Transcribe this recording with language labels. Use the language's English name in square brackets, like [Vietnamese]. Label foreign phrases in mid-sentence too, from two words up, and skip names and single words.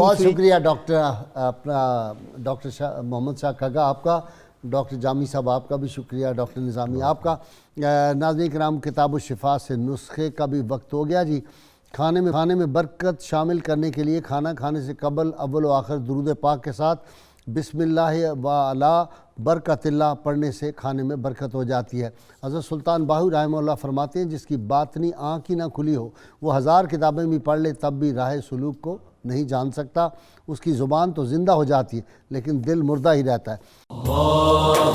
[Urdu] بہت ہوئی۔ شکریہ ڈاکٹر محمد شاہ کھگا آپ کا، ڈاکٹر جامی صاحب آپ کا بھی شکریہ، ڈاکٹر نظامی آپ کا۔ ناظرین کرام، کتاب الشفا سے نسخے کا بھی وقت ہو گیا جی۔ کھانے میں برکت شامل کرنے کے لیے کھانا کھانے سے قبل اول و آخر درود پاک کے ساتھ [Arabic] بسم اللہ و علی برکت اللہ [Urdu] پڑھنے سے کھانے میں برکت ہو جاتی ہے۔ حضرت سلطان باہو [Arabic] رحمہ اللہ [Urdu] فرماتے ہیں جس کی باطنی آنکھ ہی نہ کھلی ہو وہ 1000 کتابیں بھی پڑھ لے تب بھی راہ سلوک کو نہیں جان سکتا۔ اس کی زبان تو زندہ ہو جاتی ہے لیکن دل مردہ ہی رہتا ہے۔